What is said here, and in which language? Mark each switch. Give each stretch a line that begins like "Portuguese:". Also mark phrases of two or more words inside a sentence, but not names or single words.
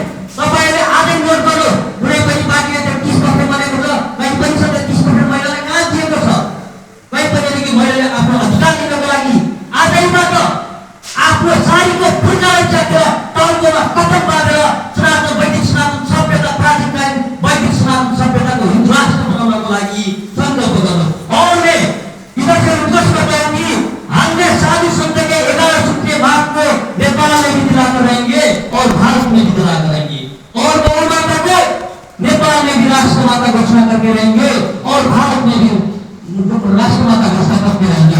Nepali: तपाईहरुले आजै नोट गर्नु, कुनै पनि पार्टीले 33% भनेको छ, कहीँ पनि 33% महिलालाई कहाँ दिएको छ? कहीँ पनि महिलाले आफ्नो अधिकार लिनको लागि आजैबाट आफ्नो सारीको पूर्जालाई च्यातेर टाउकोमा कदम बाँधेर वैदिक सनातन सभ्यता, प्राचीनकालीन वैदिक सनातन सभ्यताको हिन्दू राष्ट्र बनाउनको लागि संकल्प गर्नु।
Hindi: और मैं इधर से रिक्वेस्ट करता हूँ कि हमने साधु संत के 11 सूत्रीय मार्ग को नेपाल में भी दिलाकर रहेंगे और भारत में भी दिलाकर रहेंगे। और गौ माता को नेपाल में भी राष्ट्र माता घोषणा करके रहेंगे और भारत में भी राष्ट्र माता घोषणा करके रहेंगे।